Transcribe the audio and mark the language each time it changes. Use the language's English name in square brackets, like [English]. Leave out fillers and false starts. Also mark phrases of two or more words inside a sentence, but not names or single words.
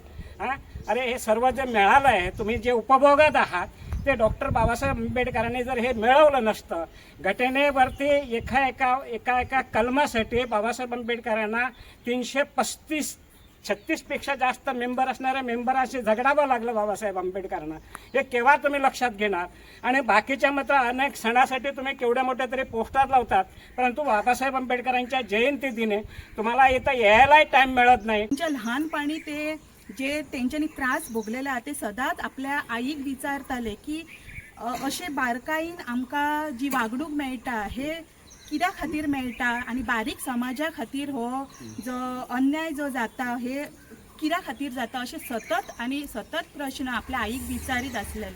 [Marathi] अरे हे सर्व जे मिळालं आहे तुम्ही जे उपभोगत आहात ते डॉक्टर बाबासाहेब आंबेडकरांनी जर हे मिळवलं नसतं घटनेवरती एका कलमासाठी बाबासाहेब आंबेडकरांना 336 पेक्षा जास्त मेंबर असणाऱ्या मेंबरांशी झगडावं लागलं बाबासाहेब आंबेडकरांना. हे केव्हा तुम्ही लक्षात घेणार आणि बाकीच्या मात्र अनेक सणासाठी तुम्ही केवढ्या मोठ्या तरी पोस्टर लावतात परंतु बाबासाहेब आंबेडकरांच्या जयंती दिनी तुम्हाला इथं यायलाही टाईम मिळत नाही. [Konkani] त्यांच्या लहानपणी ते जे तेंच्यांनी त्रास भोगलेले आहा ते सदांच आपल्या आईक विचारताले की अशे बारकाईन आमकां जी वागणूक मेळटा हे कित्या खातीर मेळटा आनी बारीक समाजा खातीर हो जो अन्याय जो जाता हे कित्या खातीर जाता अशे सतत प्रश्न आपल्या आईक विचारीत आसलेले.